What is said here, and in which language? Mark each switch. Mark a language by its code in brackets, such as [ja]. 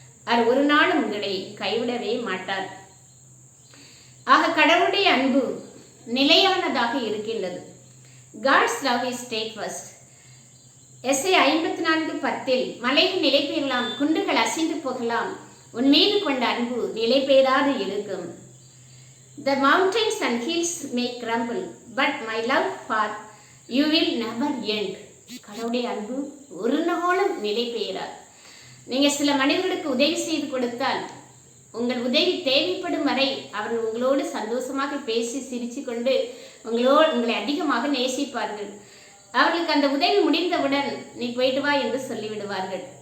[ta] அவர் ஒரு நாளும் உங்களை கைவிடவே மாட்டார். ஆக கடவுளுடைய அன்பு நிலையானதாக இருக்கின்றது. [en] God's love is steadfast. [ta] எஸ்ஐயா 54:10 மலைகள் நிலை பெறலாம், குண்டுகள் அசைந்து போகலாம், உன் மீது கொண்ட அன்பு நிலை பெறாது இருக்கும். [en] The mountains and hills may crumble, but my love for you will never end. [ta] கடவுளுடைய அன்பு ஒரு நாளும் நிலை பெறாது. நீங்க சில மனிதர்களுக்கு உதவி செய்து கொடுத்தால், உங்கள் உதவி தேவைப்படும் வரை அவர் உங்களோடு சந்தோஷமாக பேசி சிரிச்சு கொண்டு உங்களை அதிகமாக நேசிப்பார்கள். அவர்களுக்கு அந்த உதவி முடிந்தவுடன் நீ போயிட்டு வா என்று சொல்லிவிடுவார்கள்.